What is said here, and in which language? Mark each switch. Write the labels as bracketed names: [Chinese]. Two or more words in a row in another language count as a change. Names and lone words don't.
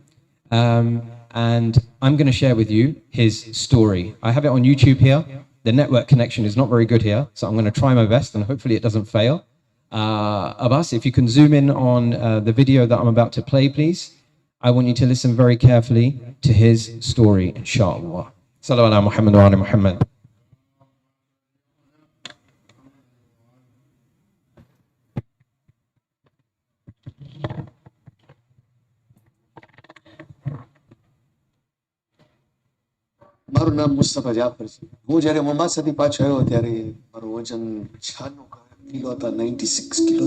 [English] And I'm going to share with you his story. I have it on YouTube here. The network connection is not very good here, so I'm going to try my best and hopefully it doesn't fail. Abbas, if you can zoom in on the video that I'm about to play, please. I want you to listen very carefully to his story, inshallah. [Arabic] صلوا على محمد وعلى محمد. [Gujarati] મારું નામ મુસ્તફા જાફર છે. હું જ્યારે મોમ્બાસાથી પાછો આવ્યો ત્યારે મારું વજન 96 કિલો હતા, 96 કિલોસ.